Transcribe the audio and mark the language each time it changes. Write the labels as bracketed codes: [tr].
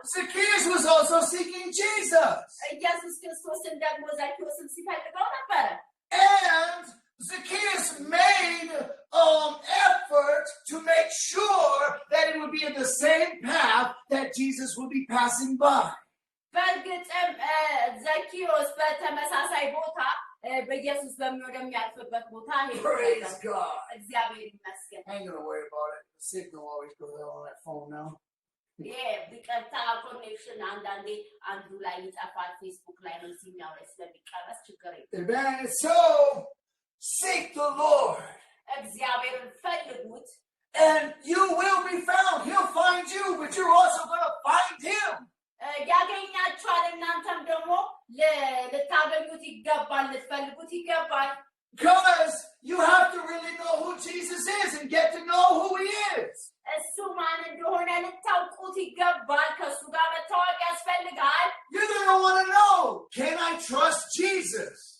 [en] Zacchaeus was also seeking Jesus. [am] ኢየሱስ ክርስቶስን ደግሞ ዘኪዮስን ሲፈልገው ነበር [en] And Zacchaeus made effort to make sure that it would be in the same path that Jesus would be passing by. [am] በእርግጥም ዘኪዮስ በተመሳሳይ ቦታ በኢየሱስ በሚያልፍበት ቦታ [en] Praise God. [am] እግዚአብሔር ይመስገን [en] I ain't gonna worry about it. The signal always goes out on that phone now. [am] ቢቀርታ ኮኔክሽን አንዳንዴ አንዱ ላይ ይጠፋል ፌስቡክ ላይ ነው ሲኛው ላይ ስለሚቀረስ ችግር የለም [en] Amen. So seek the Lord. [am] እግዚአብሔርን ፈልጉት [en] And you will be found. He'll find you, but you're also gonna find him. [am] ያገኛችኋል እናንተም ደግሞ ልታገኙት ይገባል ልትፈልጉት ይገባል [en] Because you have to really know who Jesus is and get to know who he is. [am] እሱ ማን እንደሆነ ልታውቁት ይገባል ከሱ ጋር መታወቅ ያስፈልጋል [en] You're going to want to know, can I trust Jesus?